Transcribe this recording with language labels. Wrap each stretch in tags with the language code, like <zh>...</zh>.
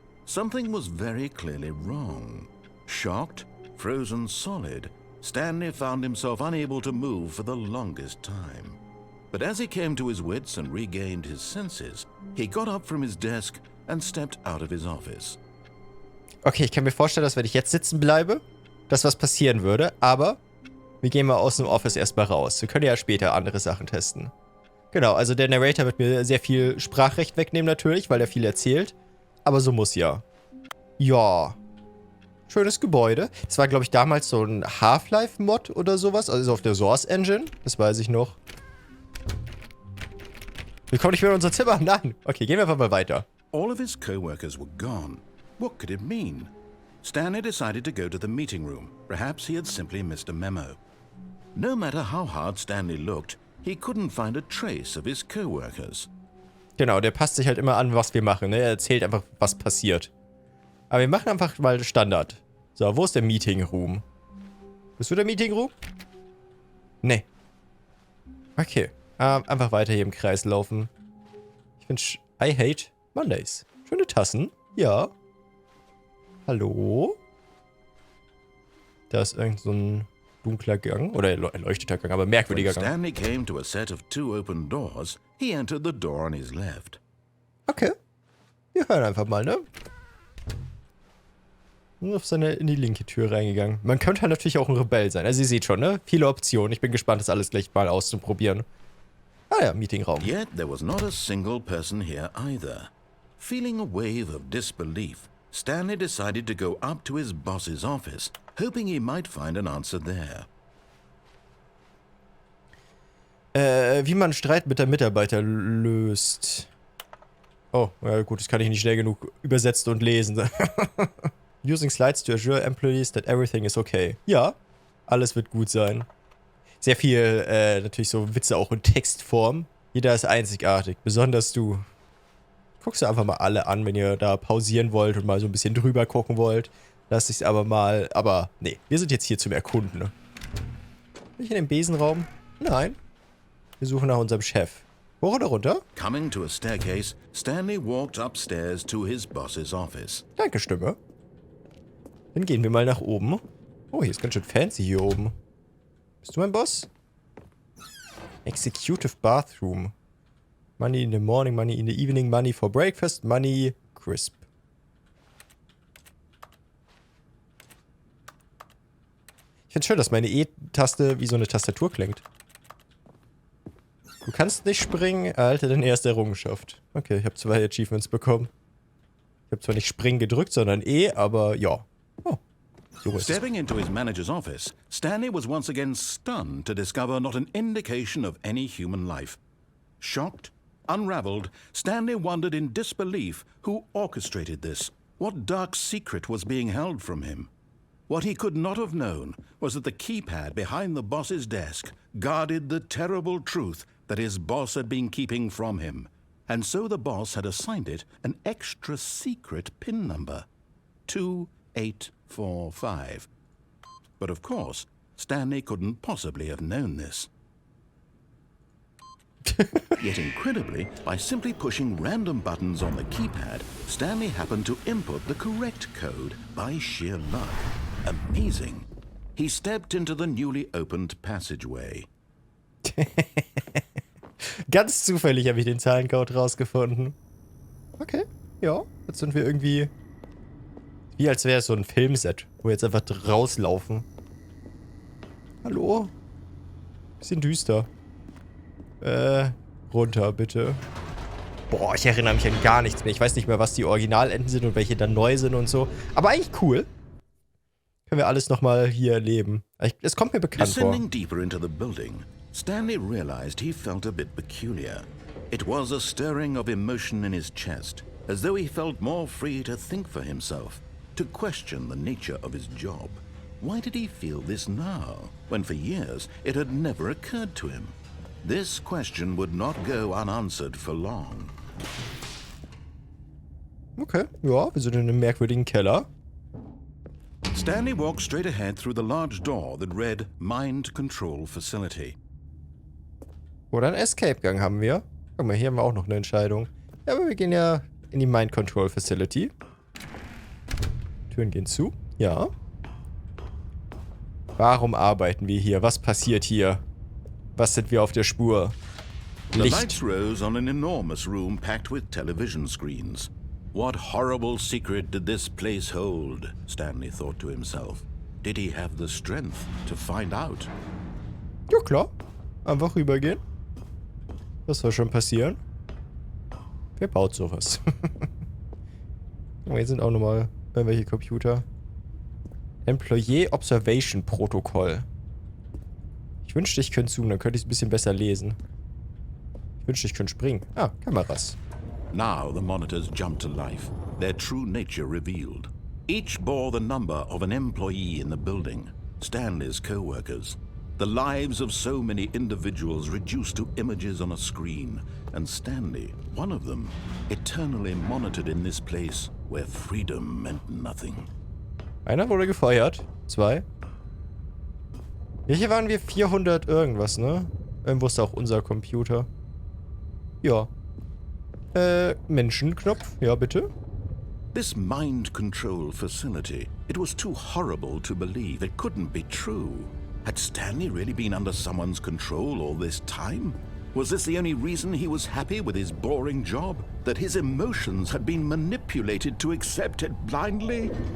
<en>Something was very clearly wrong. Shocked, frozen solid, Stanley found himself unable to move for the longest time. But as he came to his wits and regained his senses, he got up from his desk and stepped out of his office.</en> <de>Okay, ich kann mir vorstellen, dass wenn ich jetzt sitzen bleibe, dass was passieren würde, aber wir gehen mal aus dem Office erstmal raus. Wir können ja später andere Sachen testen. Genau, also der Narrator wird mir sehr viel Sprachrecht wegnehmen natürlich, weil er viel erzählt. Aber so muss ja. Ja. Schönes Gebäude. Das war, glaube ich, damals so ein Half-Life-Mod oder sowas. Also auf der Source Engine. Das weiß ich noch. Wir kommen nicht mehr in unser Zimmer. Nein. Okay, gehen wir einfach mal weiter.</de> <en>All of his co-workers were gone. What could it mean? Stanley decided to go to the meeting room. Perhaps he had simply missed a memo. No matter how hard Stanley looked, he couldn't find a trace of his co-workers.</en> <de>Genau, der passt sich halt immer an, was wir machen. Ne? Er erzählt einfach, was passiert. Aber wir machen einfach mal Standard. So, wo ist der Meeting Room? Bist du der Meeting Room? Nee. Okay. Einfach weiter hier im Kreis laufen. Ich finde,</de> <en>I hate Mondays.</en> <de>Schöne Tassen. Ja. Hallo? Da ist irgend so ein dunkler Gang. Oder erleuchteter Gang, aber merkwürdiger</de> <en>When</en> <de>Gang.</de> <en>Stanley came to a set of 2 open doors, he entered the door on his left. Okay.</en> <de>Wir hören einfach mal, ne? Nur in die linke Tür reingegangen. Man könnte halt natürlich auch ein Rebell sein. Also ihr seht schon, ne? Viele Optionen. Ich bin gespannt, das alles gleich mal auszuprobieren. Ah ja, Meetingraum.</de> <en>Yet there was not a single person here either. Feeling a wave of disbelief, Stanley decided to go up to his boss's office, hoping he might find an answer there.</en> <de>Wie man Streit mit der Mitarbeiter löst. Oh, ja gut, das kann ich nicht schnell genug übersetzt und lesen.</de> <en>Using slides to assure employees that everything is okay.</en> <de>Ja, alles wird gut sein. Sehr viel, natürlich so Witze auch in Textform. Jeder ist einzigartig, besonders du. Guckst du einfach mal alle an, wenn ihr da pausieren wollt und mal so ein bisschen drüber gucken wollt. Lasst ich's aber mal, aber nee, wir sind jetzt hier zum Erkunden. Ne? Bin ich in dem Besenraum? Nein. Wir suchen nach unserem Chef. Hoch oder runter?</de> <en>Coming to a staircase, Stanley walked upstairs to his boss's office.</en> <de>Danke, Stimme. Dann gehen wir mal nach oben. Oh, hier ist ganz schön fancy hier oben. Bist du mein Boss?</de> <en>Executive Bathroom. Money in the morning, money in the evening, money for breakfast, money crisp.</en> <de>Ich finde schön, dass meine E-Taste wie so eine Tastatur klingt. Du kannst nicht springen, erhalte deine erste Errungenschaft. Okay, ich habe 2 Achievements bekommen. Ich habe zwar nicht springen gedrückt, sondern E, aber ja. Oh. So ist es.</de> <en>Stepping into his manager's office, Stanley was once again stunned to discover not an indication of any human life. Shocked, unraveled, Stanley wondered in disbelief who orchestrated this. What dark secret was being held from him? What he could not have known was that the keypad behind the boss's desk guarded the terrible truth that his boss had been keeping from him. And so the boss had assigned it an extra secret PIN number. 2845. But of course, Stanley couldn't possibly have known this. Yet incredibly, by simply pushing random buttons on the keypad, Stanley happened to input the correct code by sheer luck. Amazing. He stepped into the newly opened passageway.</en> <de>Ganz zufällig habe ich den Zahlencode rausgefunden. Okay, ja. Jetzt sind wir irgendwie... Wie als wäre es so ein Filmset, wo wir jetzt einfach rauslaufen. Hallo? Bisschen düster. Runter, bitte. Boah, ich erinnere mich an gar nichts mehr. Ich weiß nicht mehr, was die Originalenden sind und welche dann neu sind und so. Aber eigentlich cool. Können wir alles nochmal hier erleben. Es kommt mir bekannt vor.</de> <en>Descending deeper into the building, Stanley realized he felt a bit peculiar. It was a stirring of emotion in his chest, as though he felt more free to think for himself, to question the nature of his job. Why did he feel this now, when for years it had never occurred to him? This question would not go unanswered for long.</en> <de>Okay, ja, wir sind in einem merkwürdigen Keller.</de> <en>Stanley walked straight ahead through the large door that read Mind Control Facility.</en> <de>Oder einen Escape-Gang haben wir. Guck mal, hier haben wir auch noch eine Entscheidung. Ja, aber wir gehen ja in die Mind Control Facility. Türen gehen zu. Ja. Warum arbeiten wir hier? Was passiert hier? Was sind wir auf der Spur?</de> <en>The</en> <de>Licht.</de> <en>lights rose on an enormous room packed with television screens. What horrible secret did this place hold? Stanley thought to himself. Did he have the strength to find out?</en> <de>Ja, klar. Einfach rübergehen. Was soll schon passieren? Wer baut sowas? Oh, hier sind auch nochmal irgendwelche Computer. Employee Observation Protokoll. Ich wünschte, ich könnte zoomen, dann könnte ich es ein bisschen besser lesen. Ich wünschte, ich könnte springen. Ah, Kameras.</de> <en>Now the monitors jumped to life, their true nature revealed. Each bore the number of an employee in the building, Stanley's co-workers. The lives of so many individuals reduced to images on a screen, and Stanley, one of them, eternally monitored in this place where freedom meant nothing.</en> <de>Einer wurde gefeuert. 2. Hier waren wir 400 irgendwas, ne? Irgendwo ist auch unser Computer. Ja. Menschenknopf. Ja, bitte.</de> <en>This mind control facility, it was too horrible to believe. It couldn't be true. Had Stanley really been under someone's control all this time? Was this the only reason he was happy with his boring job? That his emotions had been manipulated to accept it blindly?</en>